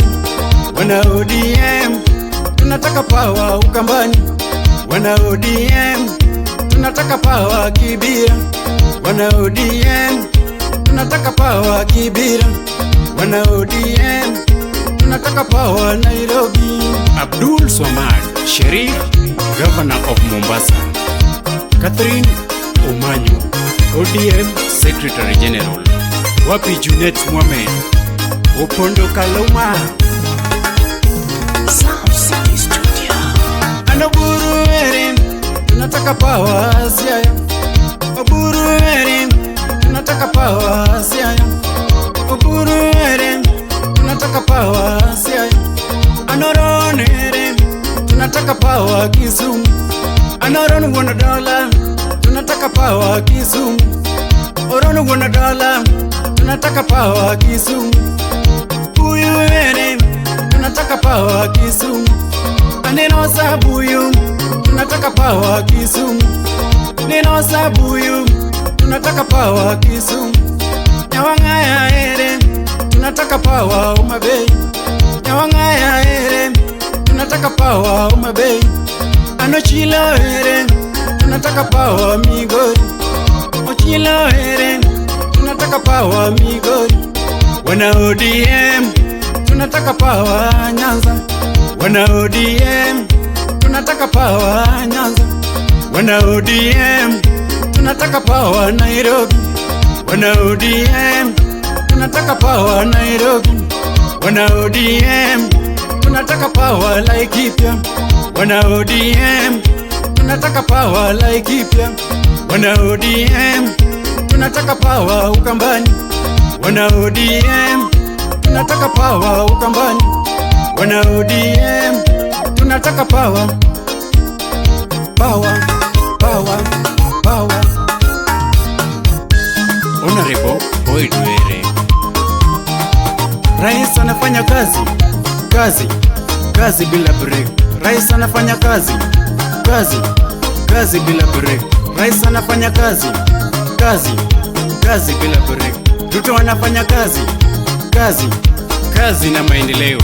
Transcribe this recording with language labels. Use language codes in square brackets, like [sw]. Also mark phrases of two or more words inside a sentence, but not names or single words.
[sw] Wana ODM, tunataka power, Ukambani. Wana ODM, tunataka power, Kibira. Wana ODM, tunataka power, Kibira. Wana ODM, tunataka power, Nairobi. [en] Abdul Swamad Sherif, Governor of Mombasa. Catherine Omanyo, ODM Secretary General. [sw] Wapi Junet Mohamed, Opondo Kaluma. [en] Sound City Studio. [sw] Anoburu ere, tunataka power, Siaya. Oburu ere, tunataka power, Siaya. Oburu ere, tunataka power, Siaya. Anoron ere, tunataka power, Kisumu. Anoron $1, tunataka power, Kisumu. Orono $1, tunataka power, Kisumu. Buyu ere, tunataka power, Kisumu. Ani Rosa Buyu, tunataka power Kisumu. Nino Sabuyu, tunataka power Kisumu. Nyawang'aya ere, tunataka power Homa Bay. Nyawang'aya ere, tunataka power Homa Bay. Anochilo ere, tunataka power Migori. Ochilo ere, tunataka power Migori. Wana ODM, tunataka power Nyanza. Wana ODM, tunataka power Nyanza. Wana ODM, tunataka power Nairobi. Wana ODM, tunataka power Nairobi. Wana ODM, tunataka power Laikipia. Wana ODM, tunataka power Laikipia. Wana ODM, tunataka power Ukambani. Wana ODM, tunataka power Ukambani. Wana ODM, tunataka power. [en] Power, power, power. Honorable Boyd Were. [sw] Rais anafanya kazi, kazi, kazi bila break. Rais anafanya kazi, kazi, kazi bila break. Rais anafanya kazi, kazi, kazi bila break. Ruto anafanya kazi, kazi, kazi na maendeleo.